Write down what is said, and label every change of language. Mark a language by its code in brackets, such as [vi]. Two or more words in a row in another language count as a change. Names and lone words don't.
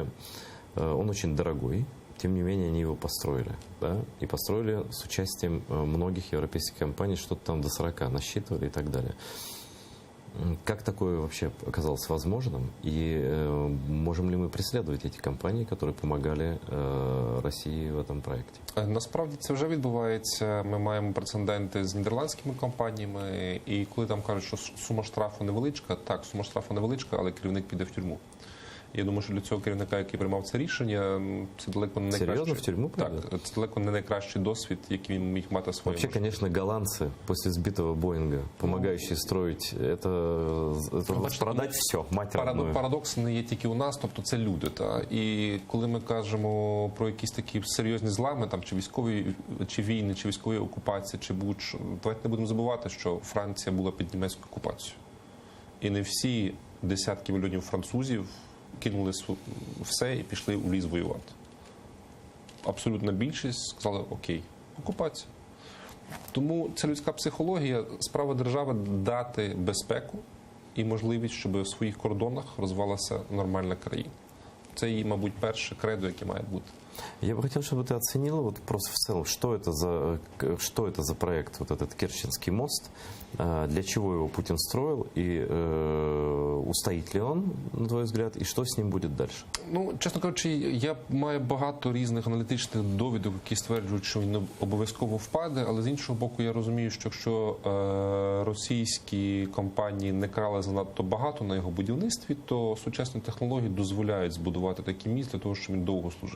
[ru] Он очень дорогой, тем не менее они его построили. Да? И построили с участием многих европейских компаний, что-то там до 40 насчитывали и так далее. Как такое вообще оказалось возможным? И можем ли мы преследовать эти [uk] компанії, які допомагали Росії в цьому проєкті? Насправді це вже відбувається. Ми маємо прецеденти з нідерландськими компаніями. І коли там кажуть, що сума штрафу невеличка, так, сума штрафу невеличка, але керівник піде в тюрму. Я думаю, що для цього керівника, який приймав це рішення, це далеко не найкращий. Серйозно, в тюрму піде? Так, це далеко не найкращий досвід, який він міг мати своєму. [ru] Вообще, конечно, голландцы после сбитого Боинга, помогающие строить, это продать все, мать родную. [uk] Парадокс не є тільки у нас, тобто це люди. Та? І коли ми кажемо про якісь такі серйозні злами, там, чи військові, чи війни, чи військові окупації, чи будь-що, давайте не будемо забувати, що Франція була під німецькою окупацією. І не всі десятки мільйонів французів кинули все і пішли у ліс воювати. Абсолютна більшість сказали, окей, окупація. Тому це людська психологія, справа держави дати безпеку і можливість, щоб в своїх кордонах розвивалася нормальна країна. Це її, мабуть, перше кредо, яке має бути. [ru] Я бы хотел, чтобы ты оценила вот просто в целом, что это за проект, вот этот Керченский мост, для чего его Путин строил, и устоит ли он, на твой взгляд, и что с ним будет дальше? [uk] Ну, чесно кажучи, я маю багато різних аналітичних довідок, які стверджують, що він не обов'язково впаде, але з іншого боку, я розумію, що якщо російські компанії не крали занадто багато на його будівництві, то сучасні технології дозволяють збудувати такий міст для того, щоб він довго служив.